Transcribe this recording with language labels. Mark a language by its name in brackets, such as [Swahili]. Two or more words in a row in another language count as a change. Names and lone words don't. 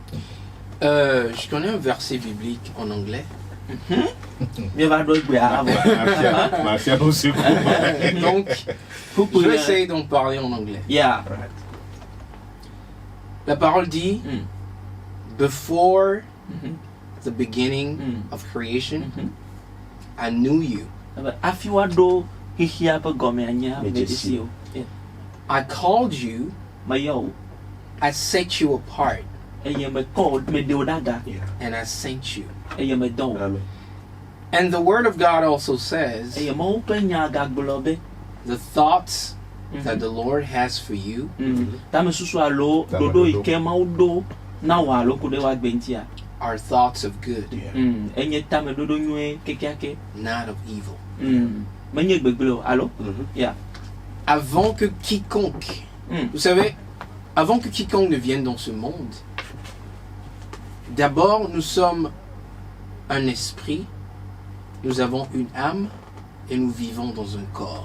[French] Je connais un verset biblique en anglais. Donc, je vais essayer d'en parler en anglais. [English] Yeah. [French] La parole dit, [English] before the beginning of creation, I knew you. I called you. I set you apart. And I sent you. Amen. And the word of God also says, the thoughts that the Lord has for you are thoughts of good, not of evil. [French] Avant que quiconque, vous savez, avant que quiconque ne vienne dans ce monde, d'abord nous sommes un esprit, nous avons une âme et nous vivons dans un corps.